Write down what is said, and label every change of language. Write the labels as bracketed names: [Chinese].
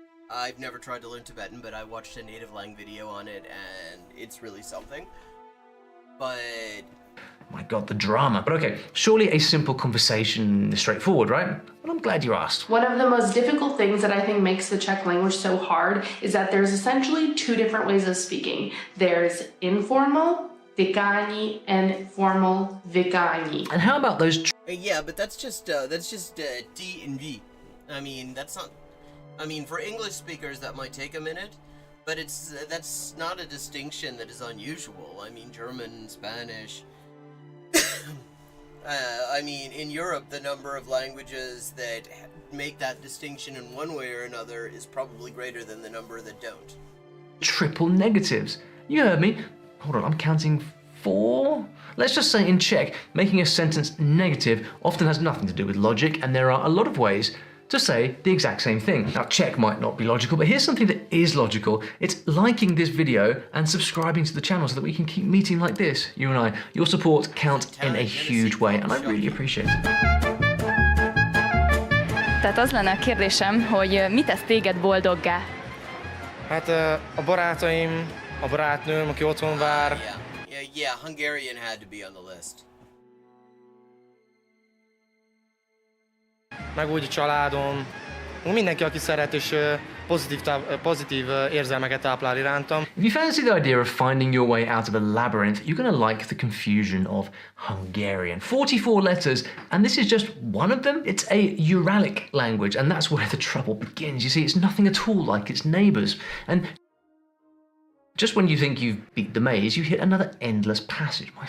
[English] I've never tried to learn Tibetan, but I watched a native lang video on it, and it's really something. But... My God, the drama. But okay, surely a simple conversation is straightforward, right? Well, I'm glad you asked. One of the most difficult things that I think makes the Czech language so hard is that there's essentially two different ways of speaking. There's informal, vykání, and formal, vykání. And how about those... Yeah, but that's just T and V. I mean, that's not... I mean, for English speakers, that might take a minute, but that's not a distinction that is unusual. I mean, German, Spanish... I mean, in Europe, the number of languages that make that distinction in one way or another is probably greater than the number that don't. Triple negatives. You heard me. Hold on, I'm counting 4? Let's just say in Czech, making a sentence negative often has nothing to do with logic, and there are a lot of ways to say the exact same thing. Now, Czech might not be logical, but here's something that is logical. It's liking this video and subscribing to the channel so that we can keep meeting like this, you and I. Your support counts in a huge way, and I really appreciate it. [Hungarian] Tehát az lenne a kérdésem, hogy mit tesz téged boldoggá? Hát a barátaim, a barátnőm, aki otthon vár. [English] Yeah, Hungarian had to be on the list. [Hungarian] Meg úgy a családom, mindenki, aki szeret és pozitív érzelmeket táplál irántam. [English] If you fancy the idea of finding your way out of a labyrinth, you're going to like the confusion of Hungarian. 44 letters, and this is just one of them. It's a Uralic language, and that's where the trouble begins. You see, it's nothing at all like its neighbours. And just when you think you've beat the maze, you hit another endless passage.